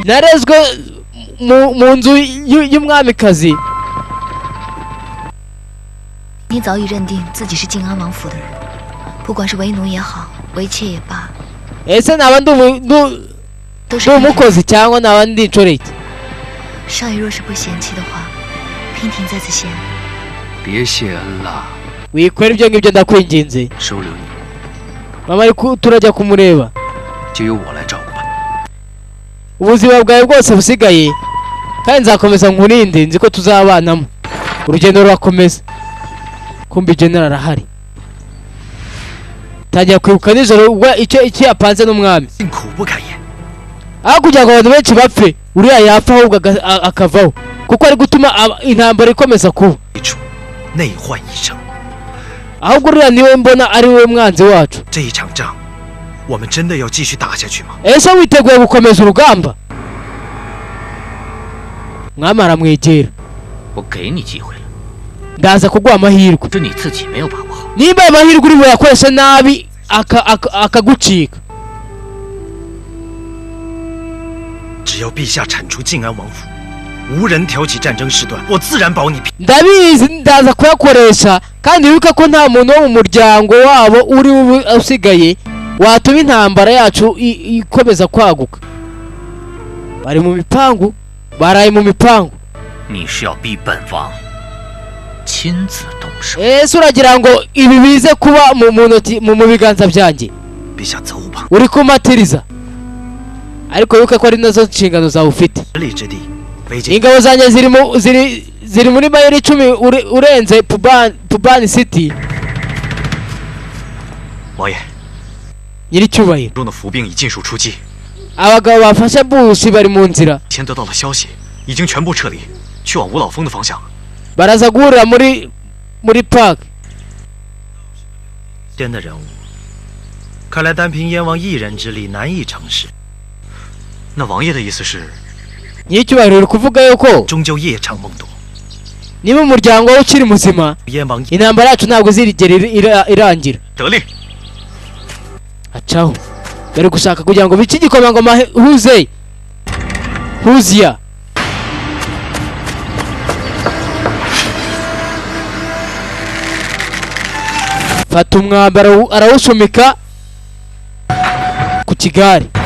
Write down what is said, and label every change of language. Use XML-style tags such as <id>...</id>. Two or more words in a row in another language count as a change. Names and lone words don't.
<rw>narezwe mu nzu y'umwamikazi</rw> <zh>你早已认定自己是静安王府的人，不管是为奴也好，为妾也罢，</zh> <rw>ese naba ndi</rw> <zh>都是</zh> <rw>umukozi cyangwa naba ndi inshoreke</rw> <zh>少爷若是不嫌弃的话，娉婷在此先别谢恩了。</zh> <rw>wikwera ibyo ngibyo ndakwinginze.</rw> <zh>收留你。</zh> <rw>mama turajya kumureba.</rw> <zh>就由我来照顾吧。</zh> <rw>ubuzima bwawe bwose busigaye kandi nzakomeza nkurinde nzi ko tuzabanamo. urugendo rurakomeza. kumbi general arahari. tajya kwibuka nijoro ubwo icyo yapanze n'umwami.</rw> <zh>辛苦不敢言。</zh> <rw>aho kugira ngo abantu benshi bapfe uriya yapfa ahubwo akavaho kuko ari gutuma intambara ikomeza kuba.</rw> <zh>内患一生。</zh> <rw>ahubwo uriya niwe mbona ari we mwanzi wacu.</rw> <zh>这一场仗，我们真的要继续打下去吗？</zh> <rw>ese witeguye gukomeza urugamba? mwami aramwegera.</rw> <zh>我给你机会了，</zh> <rw>ndaza kuguha amahirwe.</rw> <zh>是你自己没有把握好。</zh> <rw>niba amahirwe uri buyakoreshe nabi akagucika.</rw> <zh>只要陛下铲除靖安王府，无人挑起战争事端，我自然保你平。</zh> <rw>ndabizi ndaza kuyakoresha kandi wibuke ko nta muntu wo mu muryango wabo uri usigaye watuma intambara yacu ikomeza kwaguka. bari mu mipangu baraye mu mipangu.</rw> <zh>你是要逼本王亲自动手？</zh> <rw>ese uragira ngo ibi bize kuba mu biganza byanjye?</rw> <zh>陛下责无旁。</zh> <rw>uri kumatiriza ariko wibuke ko ari nazo nshingano zawe ufite.</rw> <zh>十里之地，北京</zh> <rw>ingabo zanjye ziri muri mayiro 10 urenze Pubani City.</rw> <zh>王爷，</zh> <rw>nyiricyubahiro</rw> <zh>中的伏兵已尽数出击，</zh> <rw>abagabo bafashe busi bari mu nzira.</rw> <zh>先得到了消息，已经全部撤离，去往五老峰的方向。</zh> <rw>baraza guhurira muri park.</rw> <zh>间的人物，看来单凭燕王一人之力难以成事。那王爷的意思是？</zh> <rw>nyiricyubahiro uri kuvuga yuko</rw> <zh>终究夜长梦多。</zh> <rw>niba umuryango we ukiri muzima 燕王 intambara yacu ntabwo zirigera irangira.</rw> <zh>得令。</zh> <rw>acaho bari gushaka kugira ngo bice igikomangoma Huziya. fata umwambaro arawushumika ku kigare.</rw>